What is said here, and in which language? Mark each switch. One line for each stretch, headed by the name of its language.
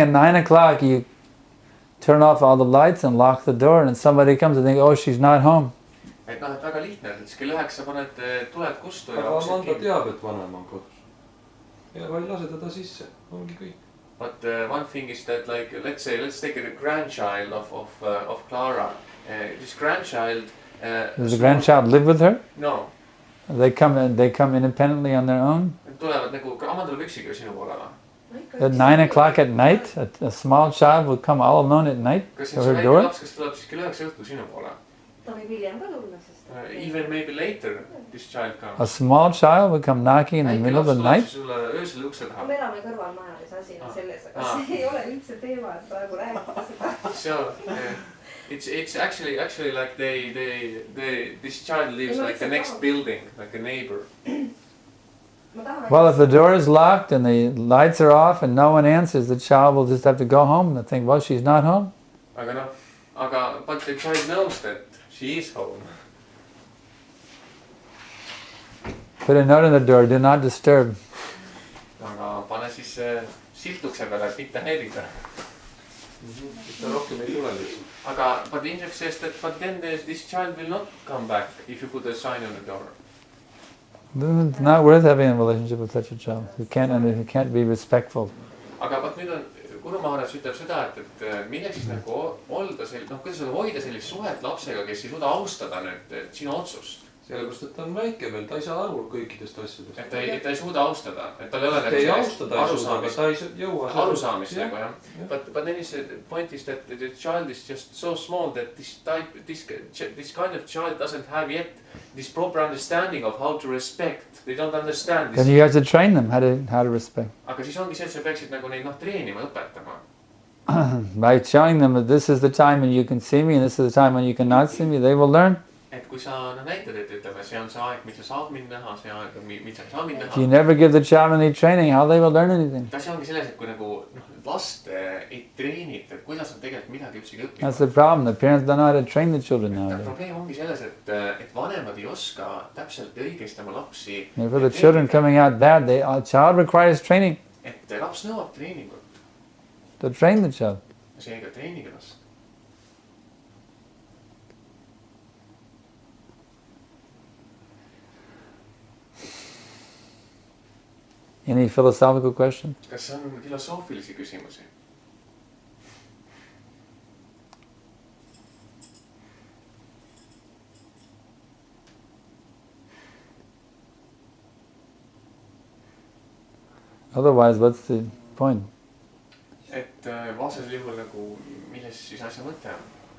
English: At 9 o'clock you turn off all the lights and lock the door, and somebody comes and think, oh, she's not home.
Estonian: Et väga lihtne, et kell 9 paned tuled kustu ja aga Amanda teab, et vanem on kodus. Ja vaid lase teda sisse, ongi kõik.
English: But one thing is that, like, let's take a grandchild of Clara. This grandchild. Does the grandchild live with her? No. They come independently on their own.
Estonian: Tulevad nagu Amanda tuleb üksiga sinu poole.
English: At 9 o'clock at night, a small child will come all alone at night to her door.
Estonian: Kas tuleb siis kell 9 õhtul sinu poole? Ta võib hiljem ka tulla, sest
English: even maybe later this child comes. A small child will come knocking in the middle of the night.
Estonian: Öösel ukse taha. Me elame kõrvalmajas, asi on selles, aga see ei ole üldse teema, et praegu räägida seda.
English: So it's actually like this child lives like the next building, like a neighbor. Well, if the door is locked and the lights are off and no one answers, the child will just have to go home and think, well, she's not home. But the child knows that she is home. Put a note on the door, do not disturb.
Estonian: Aga pane siis silt ukse peale, et mitte häirida. Ta rohkem ei tule lihtsalt.
English: Aga but Indrek says that but then this child will not come back if you put a sign on the door. It's not worth having a relationship with such a child. You can't be respectful.
Estonian: Aga vaat nüüd on, Guru Maharaj ütleb seda, et milleks siis nagu olda kuidas hoida sellist suhet lapsega, kes ei suuda austada nüüd sinu otsust. Sellepärast, et ta on väike veel, ta ei saa aru kõikidest asjadest. Et ta ei suuda austada, et tal ei ole nagu arusaamist nagu jah.
English: But then the point is that the child is just so small that this kind of child doesn't have yet this proper understanding of how to respect. They don't understand this. Then you have to train them how to respect.
Estonian: Aga siis ongi see, et sa peaksid nagu neid treenima, õpetama.
English: By showing them that this is the time when you can see me and this is the time when you cannot see me, they will learn.
Estonian: Et kui sa näitad, et ütleme, see on see aeg, mis sa saad mind näha, see aeg, mis sa ei saa mind näha.
English: If you never give the child any training, how they will learn anything?
Estonian: See ongi selles, et kui nagu last ei treenita, et kuidas on tegelikult midagi üldse õppima.
English: That's the problem. The parents don't know how to train the children nowadays.
Estonian: Probleem ongi selles, et vanemad ei oska täpselt õigesti oma lapsi.
English: And for the children coming out bad, a child requires training.
Estonian: Et laps nõuab treeningut.
English: To train the child.
Estonian: Seega treenige last.
English: Any philosophical questions?
Estonian: Kas on filosoofilisi küsimusi?
English: Otherwise, what's the point?
Estonian: Et vastasel juhul nagu, milles siis asja mõte on?